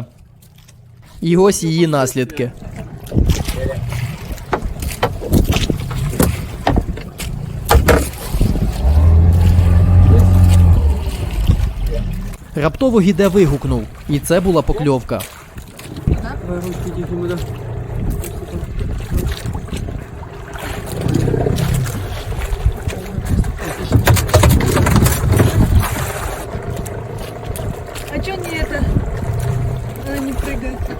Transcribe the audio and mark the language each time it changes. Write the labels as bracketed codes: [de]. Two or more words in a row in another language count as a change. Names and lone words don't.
[uk] І ось її наслідки. Раптово Гіде вигукнув. І це була покльовка. [ru] Давай ручки тихо, да. А чё не это? Она не прыгает.